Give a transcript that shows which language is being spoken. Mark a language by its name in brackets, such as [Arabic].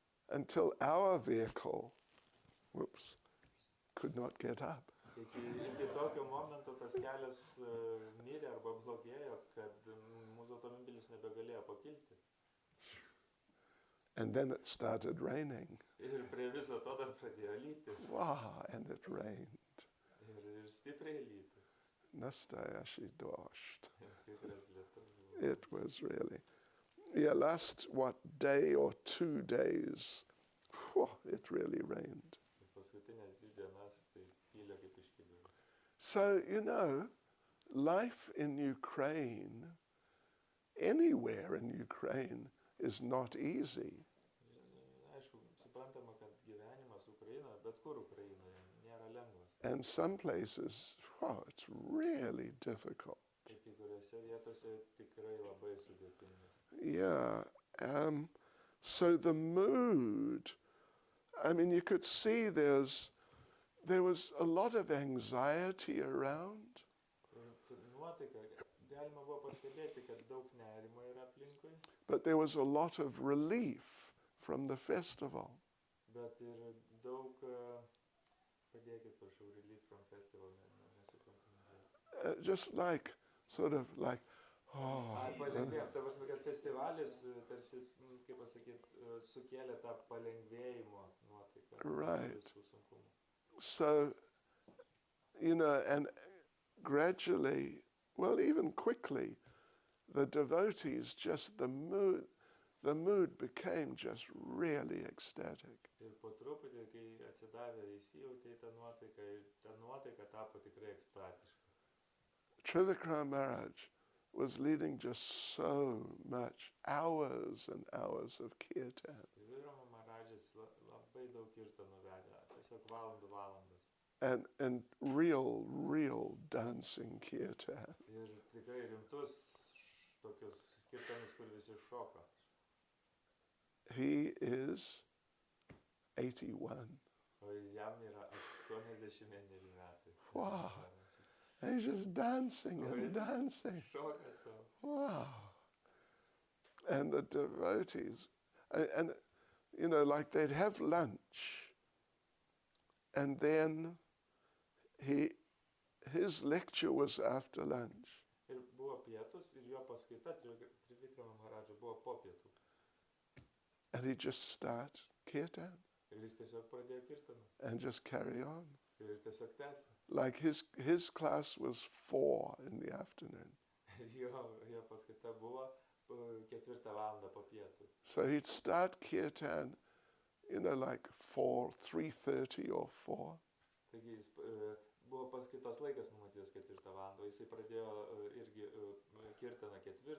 [English] Until our vehicle, could not get up. [Lithuanian] Iki tokio momento tas kelias mirė arba blogėjo, kad mūsų automobilis nebegalėjo pakilti. [English] And then it started raining. [Lithuanian] Ir prie viso to dar pradėjo lyti. [English] Wow, and it rained. [Lithuanian] Ir stipriai lyti. [Russian] Nastayashi dosht. [Lithuanian] Tikras lietus buvo. [English] It was really. Yeah, last, day or 2 days, it really rained. [Lithuanian] Paskutinės 2 dienas tai pylė kaip iš kibiro. [English] So, life in Ukraine, anywhere in Ukraine, is not easy. [Lithuanian] Aišku, suprantama, kad gyvenimas Ukrainoje, bet kur Ukrainoje, nėra lengvas. [English] And some places, it's really difficult. [Lithuanian] Kai kuriuose vietose tikrai labai sudėtinga. [English] Yeah. So the mood, you could see there was a lot of anxiety around. [Lithuanian] Nuotaika, galima buvo pastebėti, kad daug nerimo yra aplinkui. [English] But there was a lot of relief from the festival. [Lithuanian] Bet ir daug, padėkit prašau, [English] relief from festival, [Lithuanian] nesuprantu. [English] Just sort of like, [Lithuanian] Palengvėjom, ta prasme, kad festivalis tarsi, kaip pasakyt, sukėlė tą palengvėjimo nuotaiką. [English] Right. [Lithuanian] Visų sunkumų. [English] So, and gradually, even quickly, the devotees, just the mood became just really ecstatic. [Lithuanian] Ir po truputį, kai atsidavė, įsijautė į tą nuotaiką, ir ta nuotaika tapo tikrai ekstatiška. [English] Trivikram Maharaj was leading just so much, hours and hours of kirtan. [Lithuanian] Trivikrama Maharajis labai daug kirtanų vedė, tiesiog valandas. [English] And real dancing kirtan. [Lithuanian] Ir tikrai rimtus tokius kirtanus, kur visi šoka. [English] He is 81. [Lithuanian] O jam yra 81 metai. [English] Wow. He's just dancing and dancing. Šoka savo. Wow. And the devotees, and they'd have lunch, and then his lecture was after lunch. [Lithuanian] Ir buvo pietus, ir jo paskaita Trivikrama Maharadžo buvo po pietų. [English] And he'd just start kirtan. [Lithuanian] Ir jis tiesiog pradėjo kirtaną. [English] And just carry on. [Lithuanian] Ir tiesiog tęsė. [English] Like his class was 4 in the afternoon. [Lithuanian] Jo paskaita buvo 4 valandą po pietų. [English] So he'd start kirtan, 3:30 or 4. [Lithuanian] Taigi jis buvo paskaitos laikas numatytas 4 valandą, jisai pradėjo irgi kirtaną 4.